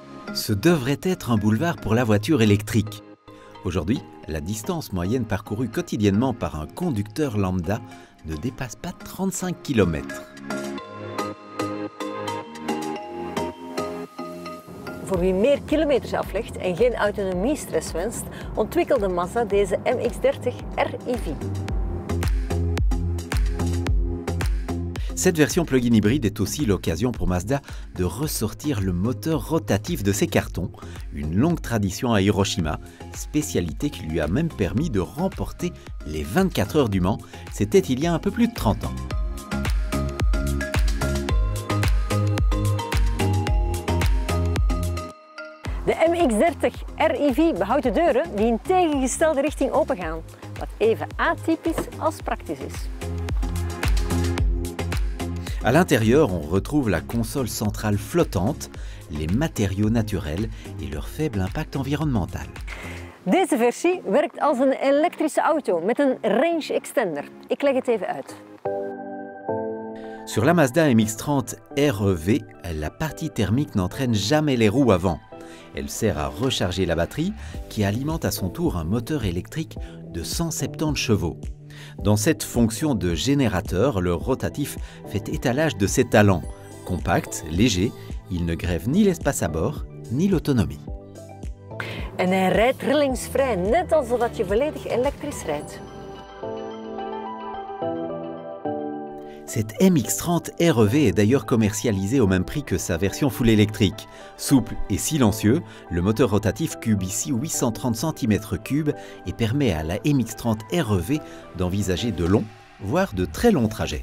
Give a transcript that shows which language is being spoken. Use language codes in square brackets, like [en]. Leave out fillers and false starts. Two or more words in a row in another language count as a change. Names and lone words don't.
[fr] Ce devrait être un boulevard pour la voiture électrique. Aujourd'hui, la distance moyenne parcourue quotidiennement par un conducteur lambda ne dépasse pas 35 km. [nl] Voor wie meer kilometers aflegt en geen autonomiestress wenst, ontwikkelde Mazda deze MX-30 R-EV. [fr] Cette version plug-in hybride est aussi l'occasion pour Mazda de ressortir le moteur rotatif de ses cartons, une longue tradition à Hiroshima, spécialité qui lui a même permis de remporter les 24 heures du Mans, c'était il y a un peu plus de 30 ans. [nl] De MX-30 R-EV behoudt de deuren die in tegengestelde richting opengaan, wat even atypisch als praktisch is. [fr] À l'intérieur, on retrouve la console centrale flottante, les matériaux naturels et leur faible impact environnemental. [nl] Deze versie werkt als een elektrische auto met een [en] range extender. [nl] Ik leg het even uit. [fr] Sur la Mazda MX-30 REV, la partie thermique n'entraîne jamais les roues avant. Elle sert à recharger la batterie qui alimente à son tour un moteur électrique de 170 chevaux. Dans cette fonction de générateur, le rotatif fait étalage de ses talents. Compact, léger, il ne grève ni l'espace à bord, ni l'autonomie. [nl] En hij rijdt trillingsvrij, net alsof je volledig elektrisch rijdt. [fr] Cette MX-30 REV est d'ailleurs commercialisée au même prix que sa version full électrique. Souple et silencieux, le moteur rotatif cube ici 830 cm3 et permet à la MX-30 REV d'envisager de longs, voire de très longs trajets.